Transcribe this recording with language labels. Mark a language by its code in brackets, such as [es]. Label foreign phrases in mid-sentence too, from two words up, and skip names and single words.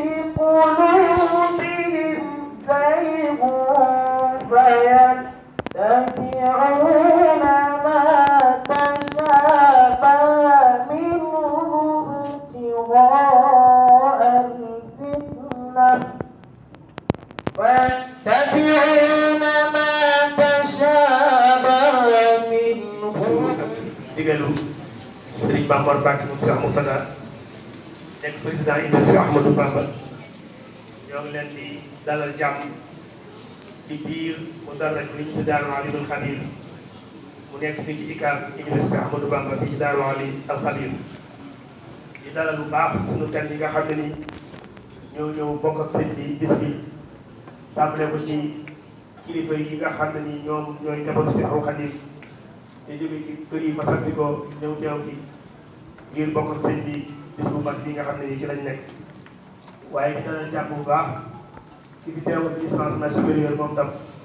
[ar] قلوبهم زيغ فيتبعون ما تشابه منه ابتغاء الفتنة فيتبعون ما تشابه منه [wo] digalu Serigne Mamor Mbacké mu Cheikh Mourtada nekk président Université Ahmadou Bamba ñoo ngi leen di dalal jàmm ci biir mu dalal li ñu ci Daaru Alimul Khabir mu nekk fii ci UCAB Université Ahmadou Bamba fii ci Daaru Alimul Khabir di dalal bu baax sunu gan yi nga xam ne ni ñoo ñëw bokk ak sëñ bi bis bi tàmbale ko ci kilifa yi nga xam ne ni ñoom ñooy njabootu Cheikhul Khadim te jóge ci kër yi fasanti ko ñëw teew fi ngir bokk ak sëñ bi bis bu mag bi nga xam ne nii ci lañ nekk waaye dina jàpp bu baax ci fi teewal [fr] distancement supérieur [wo] moom tam